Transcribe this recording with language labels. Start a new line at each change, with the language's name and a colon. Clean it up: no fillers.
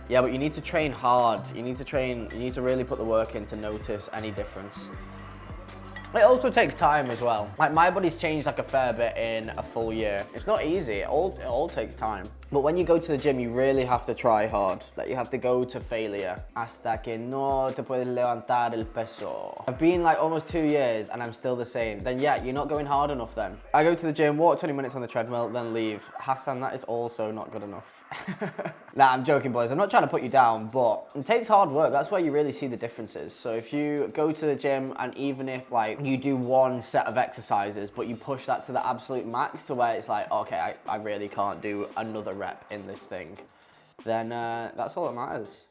English: Yeah, but you need to train hard. You need to really put the work in to notice any difference. It also takes time as well. Like my body's changed like a fair bit in a full year. It's not easy, it all takes time. But when you go to the gym, you really have to try hard. Like you have to go to failure.
Spanish: Hasta que no te puedes levantar el peso.
English: I've been like almost 2 years and I'm still the same. Then yeah, you're not going hard enough then. I go to the gym, walk 20 minutes on the treadmill, then leave. Hassan, that is also not good enough. Nah, I'm joking, boys. I'm not trying to put you down, but it takes hard work. That's where you really see the differences. So if you go to the gym and even if like you do one set of exercises, but you push that to the absolute max to where it's like, okay, I really can't do another rep in this thing, then that's all that matters.